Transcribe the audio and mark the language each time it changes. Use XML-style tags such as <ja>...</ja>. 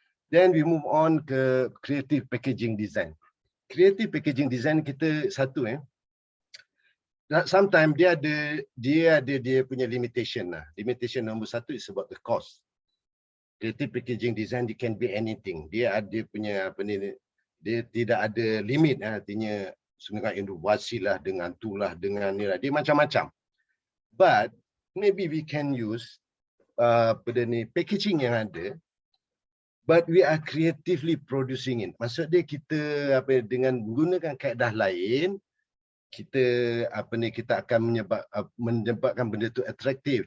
<en>Then we move on</en> <ms>ke</ms> <en>creative packaging design.</en> <ms>Creative packaging design kita satu</ms> <en>sometimes</en> <ms>dia ada punya limitation lah.</ms> <en>Limitation</en> <ms>nombor satu</ms> <en>is about the cost. Creative packaging design it can be anything.</en> <ms>Dia ada punya apa ni, dia tidak ada limit, artinya sebenarnya inovasi lah dengan tu lah, dengan ni lah. Dia macam-macam.</ms> <en>But maybe we can use packaging</en> <ms>yang ada,</ms> <en>but we are creatively producing it.</en> <ms>Maksud dia kita dengan menggunakan kaedah lain, kita kita akan menyebabkan benda tu atraktif.</ms>